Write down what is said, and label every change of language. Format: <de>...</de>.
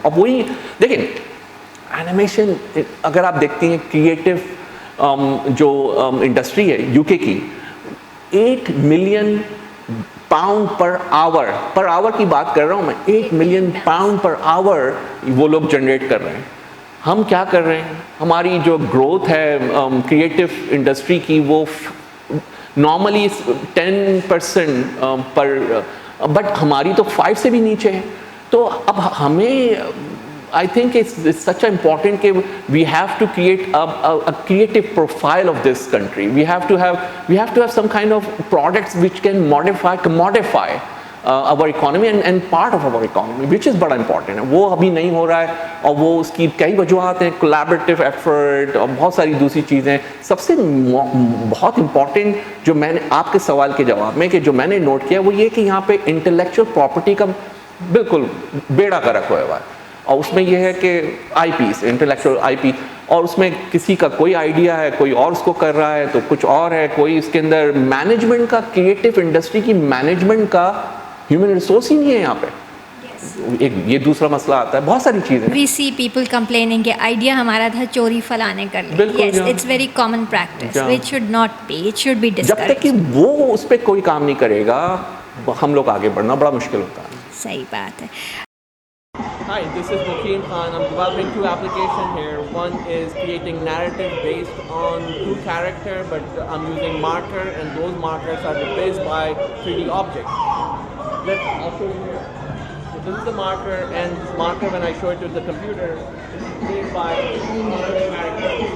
<ur>اور وہی دیکھیں اینیمیشن اگر آپ دیکھتی ہیں کریٹو جو انڈسٹری ہے یو کے کی, 8 ملین پاؤنڈ پر آور کی بات کر رہا ہوں میں, 8 ملین پاؤنڈ پر آور وہ لوگ جنریٹ کر رہے ہیں. ہم کیا کر رہے ہیں, ہماری جو گروتھ ہے کریٹو انڈسٹری کی وہ نارملی 10% پر, بٹ ہماری تو 5 سے بھی نیچے ہے. تو اب ہمیں</ur> <en>I think it's such an important کہ we have to create a creative profile of this country. We have to have some kind of products which can commodify our economy and part of our economy, which is</en> <ur>بڑا</ur> <en>important ہے.</en> <ur>وہ ابھی نہیں ہو رہا ہے اور وہ اس کی کئی وجوہات ہیں, collaborative effort اور بہت ساری دوسری چیزیں. سب سے بہت امپورٹنٹ جو میں نے آپ کے سوال کے جواب میں کہ جو میں نے نوٹ کیا وہ یہ کہ یہاں پہ انٹلیکچوئل پراپرٹی کا بالکل بیڑا غرق ہوا ہے. اور اس میں یہ ہے کہ آئی پیز, انٹلیکچوئل آئی پی, اور اس میں کسی کا کوئی آئیڈیا ہے, کوئی اور اس کو کر رہا ہے تو کچھ اور ہے, کوئی اس کے اندر مینجمنٹ کا, کریٹو انڈسٹری کی مینجمنٹ کا ہیومن ریسورس ہی نہیں ہے یہاں پہ. ایک یہ دوسرا مسئلہ آتا ہے, بہت ساری چیزیں.</ur> <en>we see people complaining</en> <ur>کہ آئیڈیا ہمارا تھا چوری فلانے کر لیں.</ur> <en>Yes, it's very common practice which should not be, it should be discouraged.</en> <ur>جب تک کہ وہ اس پہ کوئی کام نہیں کرے گا ہم لوگ آگے بڑھنا بڑا مشکل ہوتا ہے. صحیح بات ہے.</ur> <en>Hi, this is Wakim Khan. I'm developing 2 applications here. One is creating narrative based on true character, but I'm using marker, and those markers are replaced by 3D objects. I'll show you here. So this is the marker, and this marker, when I show it to the computer, is replaced by character.</en>